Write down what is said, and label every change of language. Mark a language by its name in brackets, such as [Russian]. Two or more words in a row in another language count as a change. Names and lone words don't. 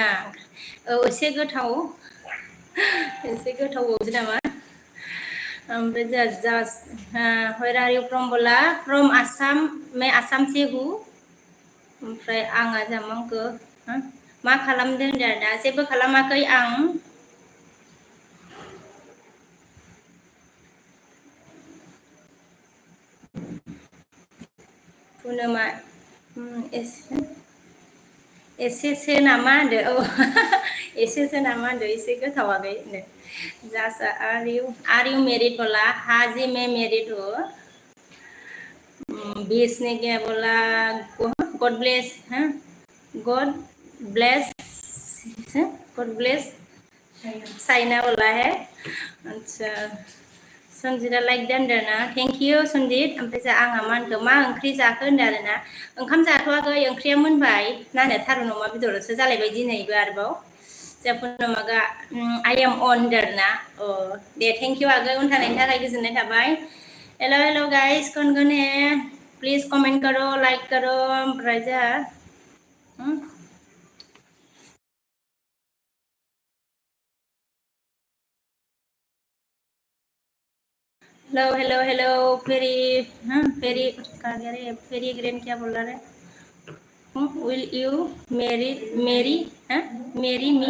[Bodo] औ एसे गोथाव, एसे गोथावबावसो नामा। ओमफ्राय जोंहा [English] just where are you from [Bodo] बोला, [English] from Assam. [Hindi] मैं आसाम से हूँ। [Bodo] ओमफ्राय आंहा जामांखो मा खालामदों होनदों आरोना। जेबो खालामाखै आं। पुनमा एसेसो नामा होनदो। औ एसेसो नामा होनदो, एसे गोथाव आगै होनदो। [English] just are you married [Hindi] बोला, हाँ जी मैं मेरिड हूँ। भेजने क्या बोला, [English] God bless [Hindi] है, [English] God bless, God bless China [Hindi] बोला है। अच्छा, [Bodo] सन्जिता लाइक दोनदो ना। [English] thank you Sanjit. [Bodo] ओमफ्राय आंहा मा होनखो, मा ओंख्रि जाखो होनदो आरोना। ओंखाम जाथ'वाखै, ओंख्रिया मोनबाय। मा होनो, थारुन अमा बेदरसो जालायबाय दिनैबो आरोबाव। जोंहा मागा [English] I am on [Bodo] होनदो आरोना। अ दे, [English] thank you [Bodo] आगै, उन थानायनि थाखाय गोजोननाय थाबाय। [English] hello hello guys, [Hindi] कौन है? प्लीज कमेंट करो, लाइक करो। [Bodo] ओमफ्राय जोंहा [English] hello hello hello. [Hindi] फेरी फेरी फेरी ग्रेन क्या बोल रहा है? [English] will you marry marry marry me?